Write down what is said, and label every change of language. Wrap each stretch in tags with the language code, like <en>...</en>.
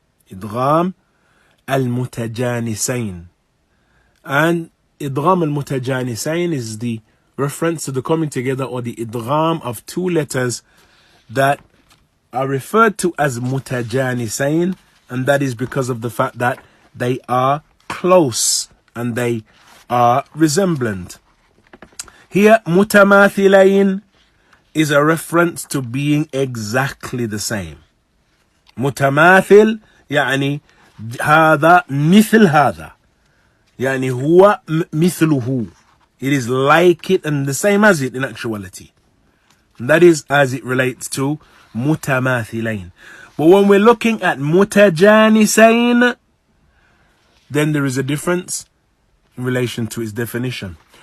<en>Idgham al-mutajanisain. And idgham al-mutajanisain is the reference to the coming together or the idgham of two letters that are referred to as mutajanisain, and that is because of the fact that they are close and they are resemblant. Here, mutamathilain is a reference to being exactly the same.</en> <ar>Mutamathil يعني هذا مثل هذا, يعني هو مثله.</ar> <en>It is like it and the same as it in actuality. And that is as it relates to mutamathilain. But when we're looking at mutajanisain, then there is a difference in relation to its definition.</en>